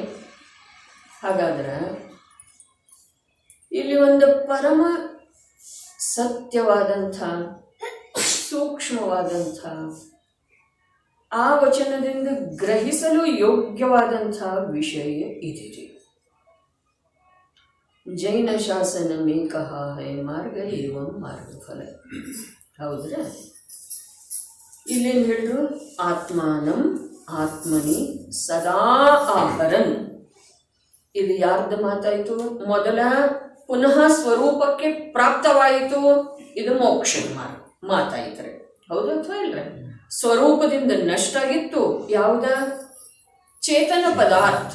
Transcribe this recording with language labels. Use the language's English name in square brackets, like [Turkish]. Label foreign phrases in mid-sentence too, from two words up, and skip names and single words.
[Kannada] ಹಾಗಾದ್ರೆ ಇಲ್ಲಿ ಒಂದು ಪರಮ ಸತ್ಯವಾದಂಥ ಸೂಕ್ಷ್ಮವಾದಂಥ ಆ ವಚನದಿಂದ ಗ್ರಹಿಸಲು ಯೋಗ್ಯವಾದಂಥ ವಿಷಯ ಇದಿದೆ. [Hindi] जैन शासन में कहा है मार्ग एवं मार्गफल. [Kannada] ಹೌದ್ರ? ಇಲ್ಲೇನು ಹೇಳಿದ್ರು? [Sanskrit] ಆತ್ಮಾನಂ ಆತ್ಮನಿ ಸದಾ ಆಹರನ್. [Kannada] ಇದು ಯಾರ್ದ ಮಾತಾಯಿತು? ಮೊದಲ ಪುನಃ ಸ್ವರೂಪಕ್ಕೆ ಪ್ರಾಪ್ತವಾಯಿತು, ಇದು ಮೋಕ್ಷದ ಮಾತಾಯ್ತಾರೆ. ಹೌದು ಅಥವಾ ಇಲ್ರಿ? ಸ್ವರೂಪದಿಂದ ನಷ್ಟ ಆಗಿತ್ತು ಯಾವುದ? ಚೇತನ ಪದಾರ್ಥ.